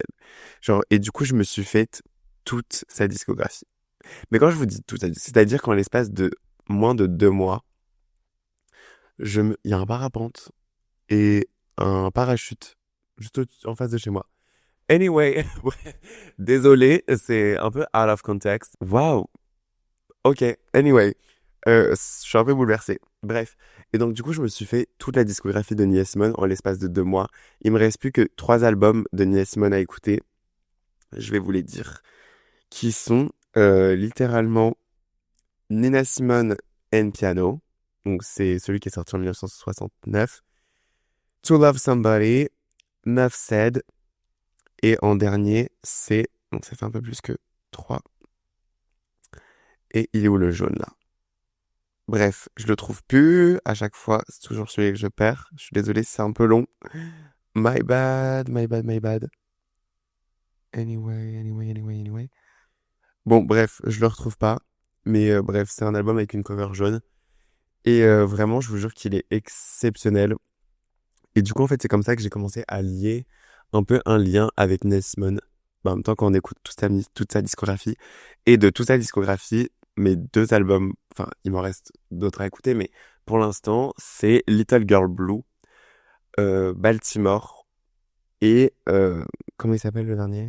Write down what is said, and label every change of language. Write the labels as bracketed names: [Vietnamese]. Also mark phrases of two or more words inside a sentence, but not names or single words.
[French] Genre, et du coup, je me suis fait toute sa discographie. Mais quand je vous dis toute sa discographie, c'est-à-dire qu'en l'espace de moins de 2 mois, il y a un parapente et un parachute juste en face de chez moi. Anyway, désolé, c'est un peu [English] out of context. [French] Waouh. [English] Ok, anyway. [French] Je suis un peu bouleversé. Bref. Et donc, du coup, je me suis fait toute la discographie de Nina Simone en l'espace de 2 mois. Il me reste plus que 3 albums de Nina Simone à écouter. Je vais vous les dire. Qui sont littéralement Nina Simone and Piano. Donc, c'est celui qui est sorti en 1969. To Love Somebody, Nuff Said. Et en dernier, c'est... Donc, ça fait un peu plus que 3. Et il est où le jaune, là? Bref, je le trouve plus. À chaque fois, c'est toujours celui que je perds. Je suis désolé, c'est un peu long. [English] My bad, my bad, my bad. Anyway. [French] Bon, bref, je le retrouve pas. Mais bref, c'est un album avec une cover jaune. Et vraiment, je vous jure qu'il est exceptionnel. Et du coup, en fait, c'est comme ça que j'ai commencé à lier un peu un lien avec Nesmond. En même temps, quand on écoute toute sa discographie. Et de toute sa discographie, mes 2 albums, enfin, il m'en reste d'autres à écouter, mais pour l'instant, c'est Little Girl Blue, Baltimore et comment il s'appelle le dernier?